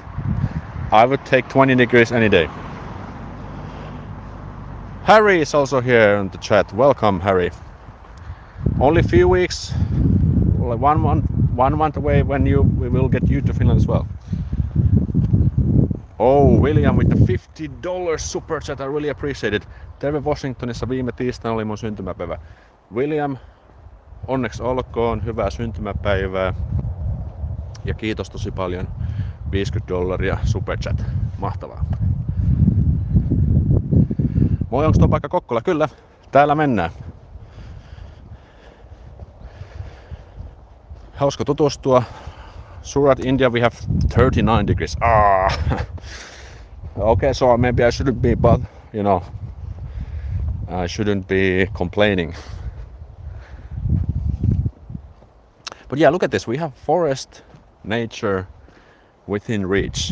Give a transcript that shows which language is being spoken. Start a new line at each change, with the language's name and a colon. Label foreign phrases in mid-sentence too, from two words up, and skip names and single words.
English: I would take 20 degrees any day. Harry is also here in the chat. Welcome, Harry. Only a few weeks, like 1 month away when we will get you to Finland as well. Oh, William with the $50 super chat. I really appreciate it.
Finnish: Terve Washingtonissa viime tiistaina oli mun syntymäpäivä. William, onneksi olkoon, hyvää syntymäpäivää. Ja kiitos tosi paljon. $50
English: super chat.
Finnish: Mahtavaa. Moi, onks tuo paikka Kokkola? Kyllä, täällä mennään. Hauska tutustua.
English: Surat, India, we have 39 degrees. Okay, so maybe I shouldn't be, but you know, I shouldn't be complaining. But yeah, look at this. We have forest, nature within reach.